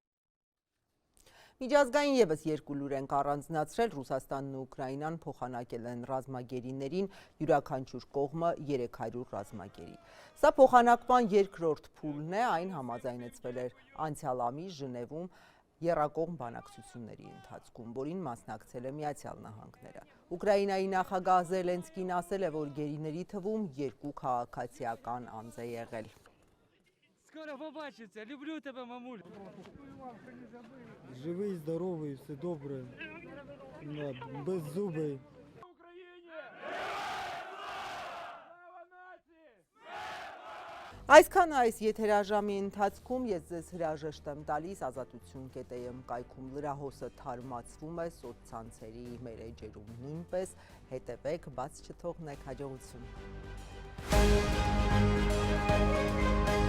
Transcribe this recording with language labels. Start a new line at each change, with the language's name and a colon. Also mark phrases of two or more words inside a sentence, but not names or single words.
Armenian: Միջազգային ևս 2 լուր ենք առանձնացրել, Ռուսաստանն ու Ուկրաինան փոխանակել են ռազմագերիներին յուրաքանչյուր կողմը 300 ռազմագերի։ Սա փոխանակման երկրորդ փուլն է, այն համաձայնեցվել էր անցյալ ամիս Ժնևում եռակողմ բանակցությունների ընթացքում, որին մասնակցել է Միացյալ Նահանգները։ Ուկրաինայի նախագահ Զելենսկին ասել է, որ գերիների թվում 2 քաղաքացիական անձ է եղել։
Ukrainian: Скоро побачиться. Люблю тебя, мамуль. Живий, здоровий, все добре. Беззубий.
Armenian: Այսքան այս եթերաժամի ընթացքում ես ձեզ հրաժեշտ եմ տալիս ազատություն.am կայքում լրահոսը թարմացվում է սոցցանցերի մեր էջերում նույնպես հետևեք, բաց չթողնեք, հաջողություն։